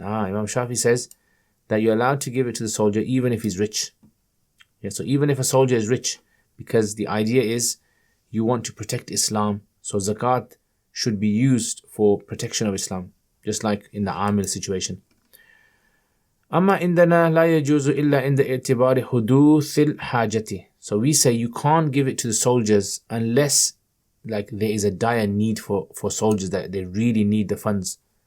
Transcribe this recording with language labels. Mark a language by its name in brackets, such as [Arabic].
[English] Imam Shafi says that you're allowed to give it to the soldier even if he's rich. Yeah, so even if a soldier is rich, because the idea is you want to protect Islam, so zakat should be used for protection of Islam, just like in the Amil situation. [Arabic] أما عندنا لا يجوز إلا عند اعتبار حدوث الحاجة. [English] So we say you can't give it to the soldiers unless like there is a dire need for soldiers, that they really need the funds.